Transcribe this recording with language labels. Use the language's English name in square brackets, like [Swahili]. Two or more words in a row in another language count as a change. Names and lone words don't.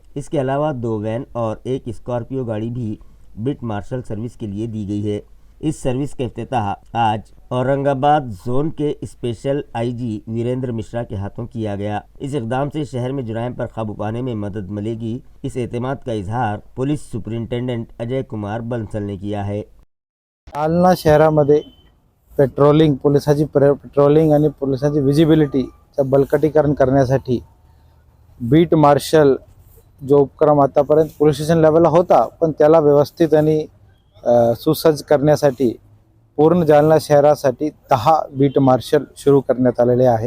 [Urdu] اس کے علاوہ 2 وین اور 1 اسکارپیو گاڑی بھی بٹ مارشل سروس کے لیے دی گئی ہے۔ اس سروس کا افتتاح آج اورنگ آباد زون کے اسپیشل IG ویریندر مشرا کے ہاتھوں کیا گیا۔ اس اقدام سے شہر میں جرائم پر قابو پانے میں مدد ملے گی۔ اس اعتماد کا اظہار پولیس سپرنٹینڈنٹ اجے کمار بنسل نے کیا ہے۔ [Marathi] जालना शहरामध्ये पोलिसाची पेट्रोलिंग आणि पोलिसांची विजिबिलिटीचं बळकटीकरण करण्यासाठी बीट मार्शल जो उपक्रम आतापर्यंत पोलीस स्टेशन लेवलला होता, पण त्याला व्यवस्थित आणि सुसज्ज करण्यासाठी पूर्ण जालना शहरासाठी 10 बीट मार्शल सुरू करण्यात आलेले आहे।